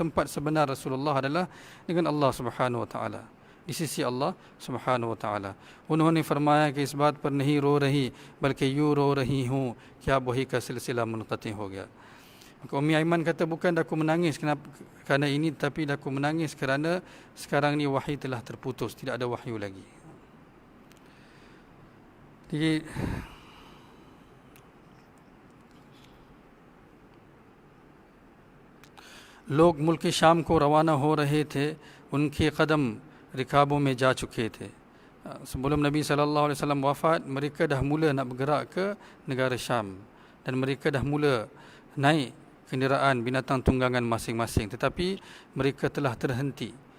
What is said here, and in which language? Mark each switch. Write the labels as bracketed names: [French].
[Malay] Tempat sebenar Rasulullah adalah dengan Allah Subhanahu wa taala, di sisi Allah Subhanahu wa taala. [Hindi] उन्होंने फरमाया कि इस बात पर नहीं रो रही बल्कि यूँ रो रही हूँ कि अब वही का सिलसिला मुनक़ती हो गया. [Malay] Maka Ummi Aiman kata, bukan aku menangis kerana ini, tapi aku menangis kerana sekarang ni wahyu telah terputus, tidak ada wahyu lagi. [Hindi] Jadi लोग मुल्क शाम को रवाना हो रहे थे. उनके कदम रिकाबों में जा चुके थे. [Malay] Sebelum Nabi sallallahu alaihi wasallam wafat, mereka dah mula nak bergerak ke negara Syam dan mereka dah mula naik kenderaan binatang tunggangan masing-masing, tetapi mereka telah terhenti.